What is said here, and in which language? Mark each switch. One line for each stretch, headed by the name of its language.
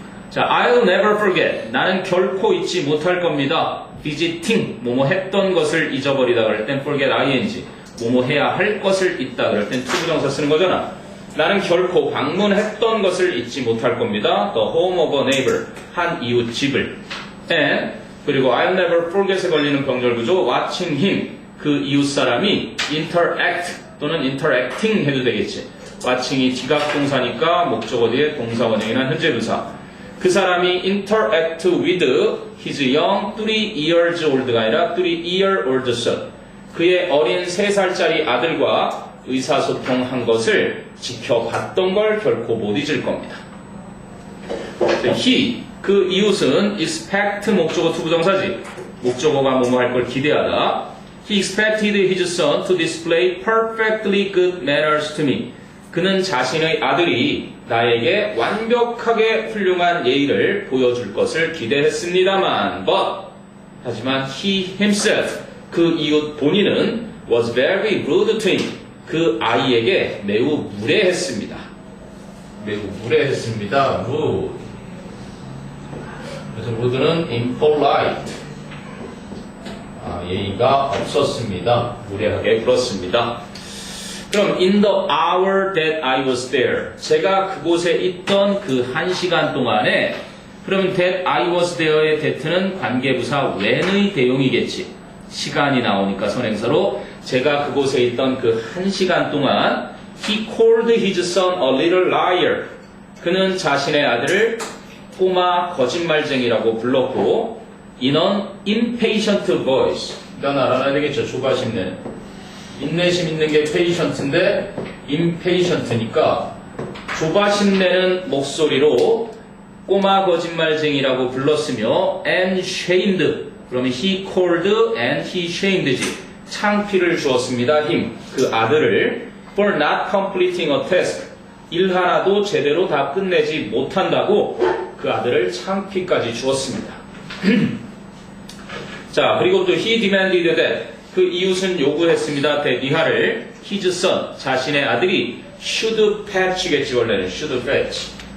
English: 자, I'll never forget.
Korean: 나는 결코 잊지 못할 겁니다.
English: visiting.
Korean: 뭐뭐 했던 것을 잊어버리다 그럴 땐 forget ing. 뭐뭐 해야 할 것을 잊다 그럴 땐 투부정사 쓰는 거잖아. 나는 결코 방문했던 것을 잊지 못할 겁니다.
English: The home of a neighbor.
Korean: 한 이웃 집을. and 그리고 I'll never forget에 걸리는 병절 구조
English: watching him.
Korean: 그 이웃 사람이 interact 또는 interacting 해도 되겠지. watching이 지각동사니까 목적어 뒤에 동사 원형이나 현재 분사. 그 사람이
English: interact with his young 3 years old가 아니라 3 year old son.
Korean: 그의 어린 3살짜리 아들과 의사소통한 것을 지켜봤던 걸 결코 못 잊을 겁니다. he, 그 이웃은 expect 목적어 투부정사지. 목적어가 뭐뭐 할 걸 기대하다.
English: He expected his son to display perfectly good manners to me.
Korean: 그는 자신의 아들이 나에게 완벽하게 훌륭한 예의를 보여줄 것을 기대했습니다만, 하지만
English: he himself,
Korean: 그 이웃 본인은
English: was very rude to him.
Korean: 그 아이에게 매우 무례했습니다. 매우 무례했습니다. rude. 그래서 rude는 impolite. 예의가 없었습니다. 무례하게 굴었습니다.
English: 그럼 in the hour that I was there.
Korean: 제가 그곳에 있던 그 1시간 동안에 그럼 that I was there의 that는 관계부사 when의 대용이겠지. 시간이 나오니까 선행사로 제가 그곳에 있던 그 1시간 동안
English: he called his son a little liar.
Korean: 그는 자신의 아들을 꼬마 거짓말쟁이라고 불렀고
English: in an impatient voice.
Korean: 일단 알아놔야 되겠죠. 조바심 내는. 인내심 있는 게 patient인데 impatient니까 조바심 내는 목소리로 꼬마 거짓말쟁이라고 불렀으며 and shamed.
English: 그러면 he called and he shamed지.
Korean: 창피를 주었습니다. him.
English: 그 아들을 for not completing a task.
Korean: 일 하나도 제대로 다 끝내지 못한다고 그 아들을 창피까지 주었습니다. 자, 그리고 또
English: he demanded that.
Korean: 그 이웃은 요구했습니다. that 이하를 his son, 자신의 아들이 should fetch겠지. 원래는 should fetch.